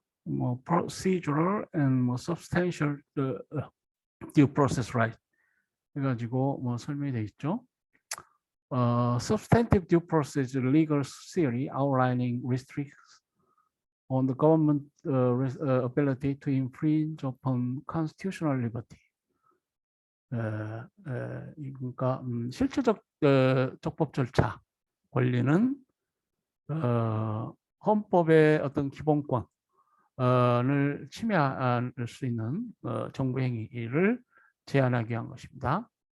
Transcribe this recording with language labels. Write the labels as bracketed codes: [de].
[ko] 뭐 [en] procedural and [ko] 뭐 [en] substantial due process right [ko] 해가지고 뭐 설명이 돼 있죠. [en] Substantive due process legal theory outlining restrictions on the government ability to infringe upon constitutional liberty. [ko] 그러니까 실체적 적법 절차 권리는 헌법의 어떤 기본권을 침해할 수 있는 정부 행위를 제한하기 위한 것입니다.